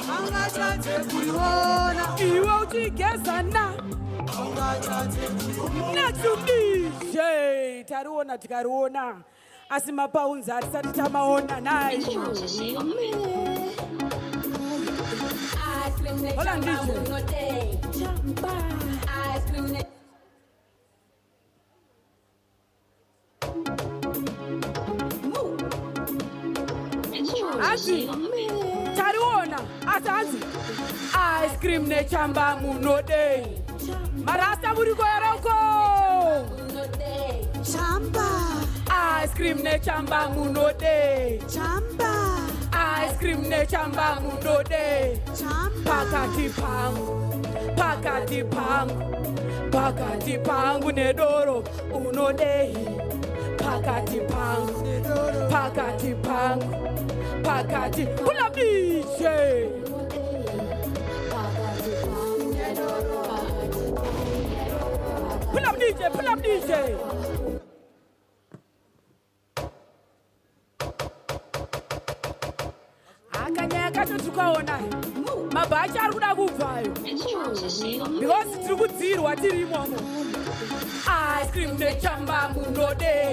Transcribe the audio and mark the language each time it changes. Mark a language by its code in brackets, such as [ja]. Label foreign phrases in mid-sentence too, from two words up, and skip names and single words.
[sn] Aungatadze kuriona. Iwe uchigeza na. Aungatadze kuriona. [en] Next DJ. Tikariona. [sn] Asi mapaunzi hatisati tamaona naye. [en] Hold on, DJ. [sn] Azi, tariona, azi, ice cream ne chamba munode. Marasta muriko eroko. Chamba, Ice cream ne chamba munode. chamba, Ice cream ne chamba munode. chamba. Pakati pangu nedoro unode. Pakati pangu, [en] pull up DJ. Pull up DJ. [sn] Akanyaka tukaona mabhachi ari kuda kubvayo because tiri kudzirwa tiri imomo. Ice cream nechamba munode.